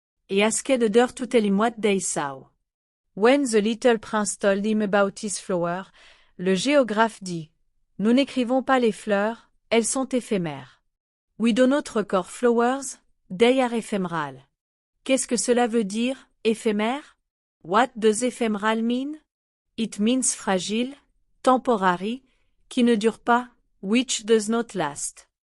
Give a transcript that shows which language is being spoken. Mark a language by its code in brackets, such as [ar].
[en] He asked others to tell him what they saw. [fr] When the little prince told him about his flower, le géographe dit, « Nous n'écrivons pas les fleurs, elles sont éphémères. [en] We do not record flowers, they are ephemeral. » Qu'est-ce que cela veut dire, éphémère? What does ephemeral mean? It means fragile, temporary, qui ne dure pas, which does not last.